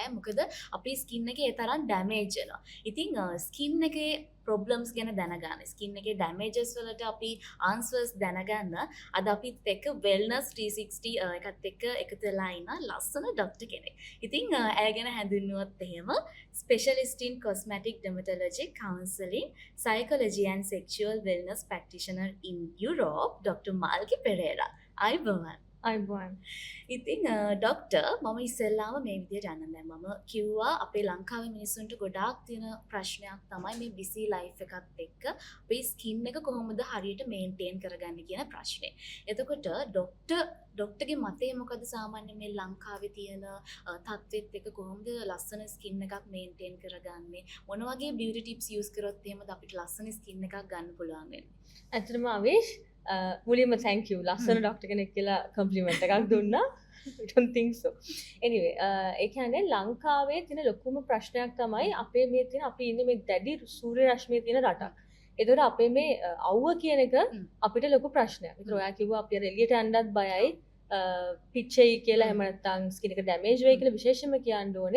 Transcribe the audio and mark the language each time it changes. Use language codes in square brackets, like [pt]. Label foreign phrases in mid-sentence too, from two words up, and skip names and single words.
[si] මොකද අපේ ස්කින් එකේ ඒ තරම් ඩැමේජ් වෙනවා. ඉතින් ස්කින් එකේ ප්‍රොබ්ලම්ස් ගැන දැනගන්න, ස්කින් එකේ ඩැමේජස් වලට අපි ආන්සර්ස් දැනගන්න අද අපිත් එක්ක වෙල්නස් 360 එකත් එක්ක එකතු වෙලා ඉන්න ලස්සන ડોක්ටර් කෙනෙක්. ඉතින් ඇය ගැන හැඳින්වුවොත් එහෙම [en] specialist in cosmetic dermatology, counseling, psychology and sexual wellness practitioner in Europe, [si] Dr. Malki Pereira. අයිබෝවන්. අයිබෝවන්. ඉතින් ડોක්ටර් මම ඉස්සෙල්ලාම මේ විදියට යන්න දැන් මම කිව්වා අපේ ලංකාවේ මිනිස්සුන්ට ගොඩාක් තියෙන ප්‍රශ්නයක් තමයි මේ [en] busy life [si] එකත් එක්ක අපේ ස්කින් එක කොහොමද හරියට මේන්ටේන් කරගන්නේ කියන ප්‍රශ්නේ. එතකොට ડોක්ටර්ගේ මතය මොකද සාමාන්‍යයෙන් මේ ලංකාවේ තියෙන තත්ත්වෙත් එක්ක කොහොමද ලස්සන ස්කින් එකක් මේන්ටේන් කරගන්නේ? මොන වගේ [en] beauty tips use [si] කරොත් එහෙමද අපිට ලස්සන ස්කින් එකක් ගන්න පුළුවන් වෙන්නේ? ඇත්තටම ආවේෂ් මුලින්ම [en] thank you [si] ලස්සන ડોක්ටර් කෙනෙක් කියලා කම්ප්ලිමන්ට් එකක් දුන්නා. [en] I don't think so. Anyway, [si] ඒ කියන්නේ ලංකාවේ තියෙන ලොකුම ප්‍රශ්නයක් තමයි අපේ මේ තියෙන අපි ඉන්නේ මේ දැඩි සූර්ය රශ්මියේ තියෙන රටක්. ඒතකොට අපේ මේ අවුව කියන එක අපිට ලොකු ප්‍රශ්නයක්. ඒතර ඔයා කිව්වා අපි අර එළියට යන්නත් බයයි. පිච්චෙයි කියලා එහෙම නැත්නම් ස්කින් එක ඩැමේජ් වෙයි කියලා විශේෂයෙන්ම කියන්න ඕනේ.